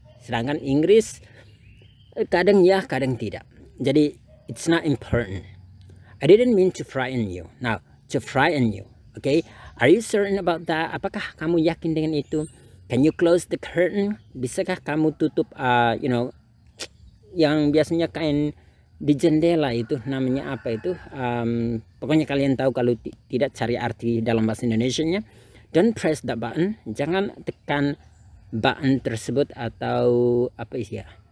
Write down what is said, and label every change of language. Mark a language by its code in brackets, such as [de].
[id] Sedangkan Inggris kadang ya, kadang tidak. Jadi [en] it's not important. I didn't mean to frighten you. Now, to frighten you. Okay? Are you certain about that? [id] Apakah kamu yakin dengan itu? [en] Can you close the curtain? [id] Bisakah kamu tutup yang biasanya kain di jendela itu namanya apa itu? Pokoknya kalian tahu, kalau tidak cari arti dalam bahasa Indonesianya. [en] Don't press that button. [id] Jangan tekan button tersebut, atau apa ya?